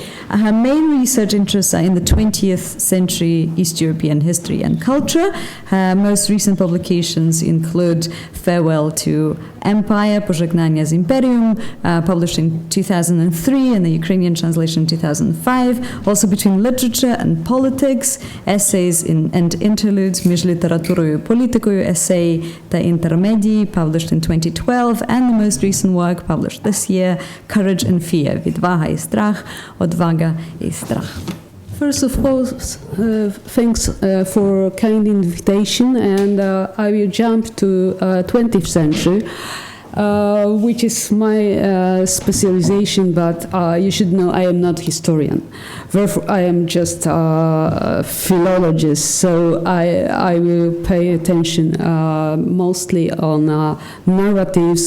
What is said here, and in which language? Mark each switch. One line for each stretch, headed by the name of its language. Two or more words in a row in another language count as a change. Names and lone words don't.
English: Her main research interests are in the 20th century East European history and culture. Her most recent publications include Farewell to Empire, Pożegnanie z Imperium, published in 2003, and the Ukrainian translation in 2005. Also Between Literature and Politics, essays and interludes, Між літературою і політикою, essay Ta intermedii, published in 2012, and the most recent work published this year, Courage and Fear, Відвага і страх, Odwaga і страх. First of all, thanks for kind invitation, and I will jump to 20th century, which is my specialization, but you should know I am not historian. Therefore, I am just a philologist, so I will pay attention mostly on narratives.